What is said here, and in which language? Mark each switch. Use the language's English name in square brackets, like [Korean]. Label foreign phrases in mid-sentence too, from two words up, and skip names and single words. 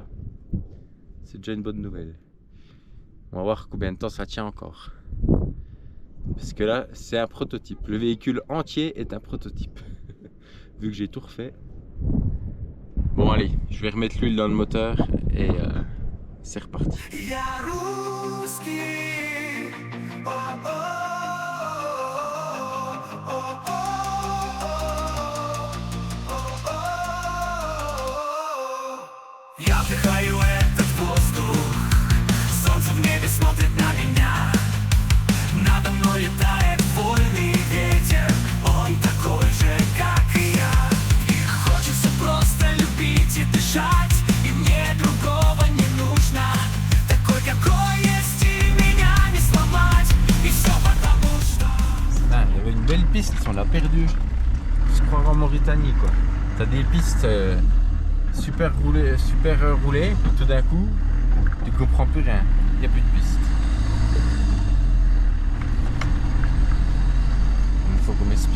[French] C'est déjà une bonne nouvelle. On va voir combien de temps ça tient encore. Parce que là, c'est un prototype. Le véhicule entier est un prototype. Vu que j'ai tout refait. Bon allez, je vais remettre l'huile dans le moteur et c'est reparti. [Russian] Я вдыхаю этот воздух, солнце в небе смотрит на меня. Надо мной летает вольный ветер, он такой же, как и я. И хочется просто любить и дышать, и мне другого не нужно. Такой, какой есть, и меня не сломать, и все потому что... [French] Ah, il y avait une belle piste, on l'a perdue. Je crois en Mauritanie quoi. T'as des pistes super roulées, puis tout d'un coup, tu comprends plus rien. Il n'y a plus de piste. Il faut qu'on m'explique.